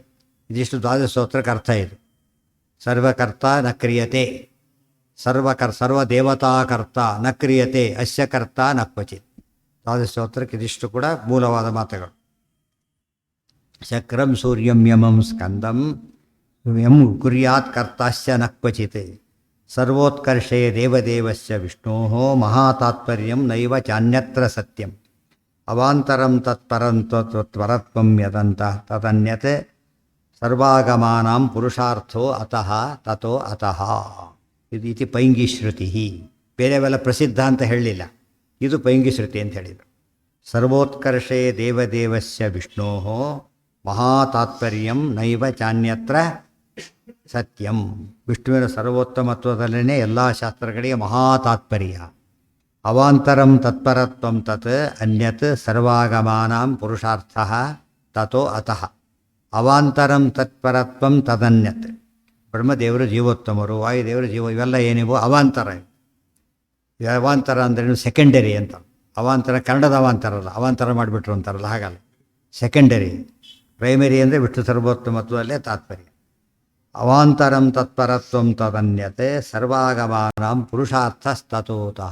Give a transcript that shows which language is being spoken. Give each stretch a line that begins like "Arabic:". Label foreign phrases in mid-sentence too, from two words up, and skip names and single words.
Kannada: ಇದಿಷ್ಟು ದ್ವಾದಶ ಸ್ತೋತ್ರಕ್ಕೆ ಅರ್ಥ ಇದು.
Sanskrit: ಸರ್ವಕರ್ತ ನ ಕ್ರಿಯತೆ, ಸರ್ವದೇವತಾಕರ್ತ ನ ಕ್ರಿಯತೆ, ಅಸ್ಯ ಕರ್ತ ನ ಕ್ವಚಿತ್.
Kannada: ದ್ವಾದಶ ಸ್ತೋತ್ರಕ್ಕೆ ಇದಿಷ್ಟು ಕೂಡ ಮೂಲವಾದ ಮಾತುಗಳು.
Sanskrit: ಶಕ್ರಂ ಸೂರ್ಯಂ ಯಮಂ ಸ್ಕಂದಂ ಯಂ ಕುರ್ಯಾತ್ ಕರ್ತಾಶ್ಚ ನ ಕ್ವಚಿತ್. ಸರ್ವೋತ್ಕರ್ಷೇ ದೇವದೇವಸ್ಯ ವಿಷ್ಣೋ ಮಹಾತಾತ್ಪರ್ಯಂ ನೈವ ಚಾನ್ಯತ್ರ ಸತ್ಯಂ. ಅವಾಂತರಂ ತತ್ಪರಂ ತ್ವರತ್ವಂ ಯದಂತಃ ತದನ್ಯತ್ ಸರ್ವಾಗಮಾನಾಂ ಪುರುಷಾರ್ಥೋ ಅತಃ ತಥೋ ಅತಃ.
Kannada: ಇದು ಪೈಂಗಿ ಶ್ರುತಿ. ಬೇರೆವೆಲ್ಲ ಪ್ರಸಿದ್ಧ ಅಂತ ಹೇಳಲಿಲ್ಲ, ಇದು ಪೈಂಗಿ ಶ್ರುತಿ ಅಂತ ಹೇಳಿದರು.
Sanskrit: ಸರ್ವೋತ್ಕರ್ಷೇ ದೇವದೇವಸ್ಯ ವಿಷ್ಣೋ ಮಹಾತಾತ್ಪರ್ಯಂ ನೈವ ಚಾನ್ಯತ್ರ ಸತ್ಯಂ.
Kannada: ವಿಷ್ಣುವಿನ ಸರ್ವೋತ್ತಮತ್ವದಲ್ಲೇ ಎಲ್ಲ ಶಾಸ್ತ್ರಗಳಿಗೆ ಮಹಾತಾತ್ಪರ್ಯ.
Sanskrit: ಅವಾಂತರಂ ತತ್ಪರತ್ವಂ ತತ್ ಅನ್ಯತ್ ಸರ್ವಾಗಮಾನಾಂ ಪುರುಷಾರ್ಥಃ ತಥೋ ಅತಃ. ಅವಾಂತರಂ ತತ್ಪರತ್ವಂ ತದನ್ಯತ್.
Kannada: ಬ್ರಹ್ಮದೇವರು ಜೀವೋತ್ತಮರು, ವಾಯುದೇವರು ಇವೆಲ್ಲ ಏನಿವು ಅವಾಂತರ. ಅವಾಂತರ ಅಂದ್ರೇನು? ಸೆಕೆಂಡರಿ ಅಂತ. ಅವಾಂತರ ಕನ್ನಡದ ಅವಾಂತರ ಅಲ್ಲ, ಅವಾಂತರ ಮಾಡಿಬಿಟ್ರು ಅಂತಾರಲ್ಲ, ಹಾಗಲ್ಲ. ಸೆಕೆಂಡರಿ. ಪ್ರೈಮರಿ ಅಂದರೆ ವಿಷ್ಣು ಸರ್ವೋತ್ತಮತ್ವದಲ್ಲೇ ತಾತ್ಪರ್ಯ.
Sanskrit: ಅವಾಂತರಂ ತತ್ಪರತ್ವಂ ತದನ್ಯತೆ ಸರ್ವಾಗಮಾನಾಂ ಪುರುಷಾರ್ಥಸ್ತತೋತಃ.